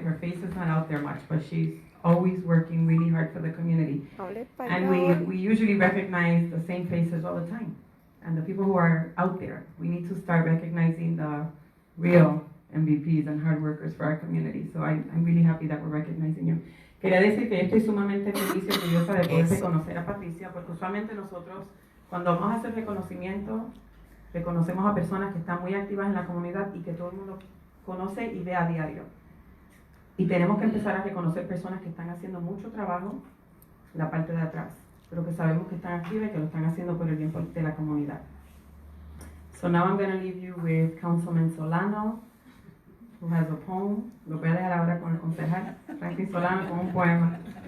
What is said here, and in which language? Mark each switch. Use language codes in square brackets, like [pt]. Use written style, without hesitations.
[en] Her face is not out there much, but she's always working really hard for the community. And we usually recognize the same faces all the time. And the people who are out there, we need to start recognizing the real MVPs and hard workers for our community. So I'm really happy that we're recognizing you. [es] Quería decir que yo estoy sumamente feliz y orgullosa de poder reconocer a Patrícia, porque usualmente nosotros, cuando vamos a hacer reconocimiento, reconocemos a personas que están muy activas en la comunidad y que todo el mundo conoce y ve a diario. Y tenemos que empezar a reconocer personas que están haciendo mucho trabajo en la parte de atrás, pero que sabemos que están activas y que lo están haciendo por el bien de la comunidad. [en] So now I'm going to leave you with Councilman Solano, who has a poem. [es] Lo voy a dejar ahora con el concejal Franklin Solano con un poema.